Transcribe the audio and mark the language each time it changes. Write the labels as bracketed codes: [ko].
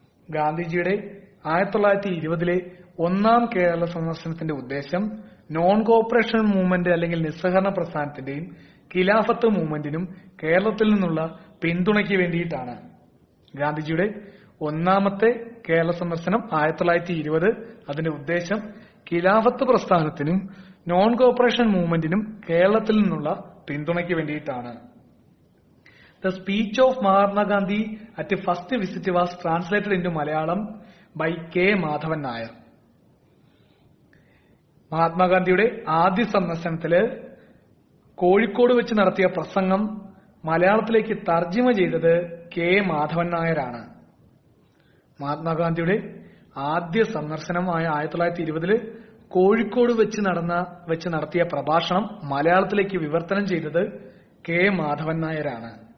[ml] ഗാന്ധിജിയുടെ 1920 ഒന്നാം കേരള സന്ദർശനത്തിന്റെ ഉദ്ദേശം നോൺ കോപ്പറേഷൻ മൂവ്മെന്റ് അല്ലെങ്കിൽ നിസ്സഹകരണ പ്രസ്ഥാനത്തിന്റെയും ഖിലാഫത്ത് മൂവ്മെന്റിനും കേരളത്തിൽ നിന്നുള്ള പിന്തുണയ്ക്ക് വേണ്ടിയിട്ടാണ്. ഗാന്ധിജിയുടെ ഒന്നാമത്തെ കേരള സന്ദർശനം 1920. അതിന്റെ ഉദ്ദേശം ഖിലാഫത്ത് പ്രസ്ഥാനത്തിനും നോൺ കോപ്പറേഷൻ മൂവ്മെന്റിനും കേരളത്തിൽ നിന്നുള്ള പിന്തുണയ്ക്ക് വേണ്ടിയിട്ടാണ്. [en] The speech of Mahatma Gandhi at the first visit was translated into Malayalam by K. Madhavan Nair. [ml] മഹാത്മാഗാന്ധിയുടെ ആദ്യ സന്ദർശനത്തില് കോഴിക്കോട് വെച്ച് നടത്തിയ പ്രസംഗം മലയാളത്തിലേക്ക് തർജ്ജിമ ചെയ്തത് കെ മാധവൻ നായരാണ്. മഹാത്മാഗാന്ധിയുടെ ആദ്യ സന്ദർശനമായ 1920 കോഴിക്കോട് വെച്ച് നടത്തിയ പ്രഭാഷണം മലയാളത്തിലേക്ക് വിവർത്തനം ചെയ്തത് കെ മാധവൻ നായരാണ്.